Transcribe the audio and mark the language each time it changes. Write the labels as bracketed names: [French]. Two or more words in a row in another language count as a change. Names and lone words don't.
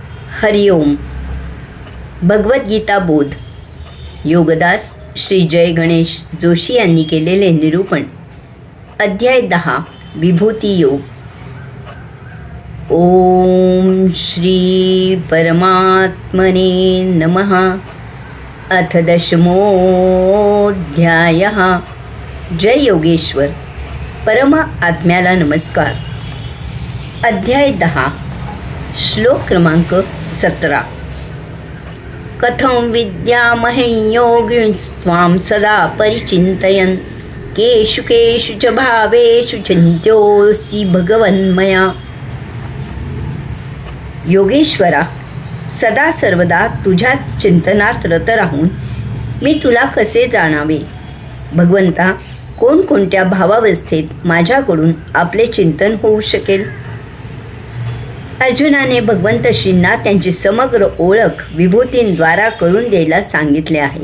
[Marathi] हरिओम. भगवद्गीता बोध. योगदास श्री जय गणेश जोशी यांनी केलेले निरूपण. अध्याय 10. विभूती योग. [Sanskrit] ओम श्री परमात्मने नमः. अथ 10मोऽध्यायः. [Marathi] जय योगेश्वर. परम आत्म्याला नमस्कार. अध्याय 10. श्लोक क्रमांक 17. [Sanskrit] कथं विद्यामहे योगिंस्त्वां सदा परिचिन्तयन् केषु केषु च भावेषु चिन्त्योऽसि भगवन्मया. [Marathi] योगेश्वरा, सदा सर्वदा तुझ्या चिंतनात रत राहून मी तुला कसे जाणावे. भगवंता, कोणकोणत्या भावावस्थेत माझ्याकडून आपले चिंतन होऊ शकेल. अर्जुनाने भगवंत श्रींना त्यांची समग्र ओळख विभूतींद्वारा करून द्यायला सांगितले आहे.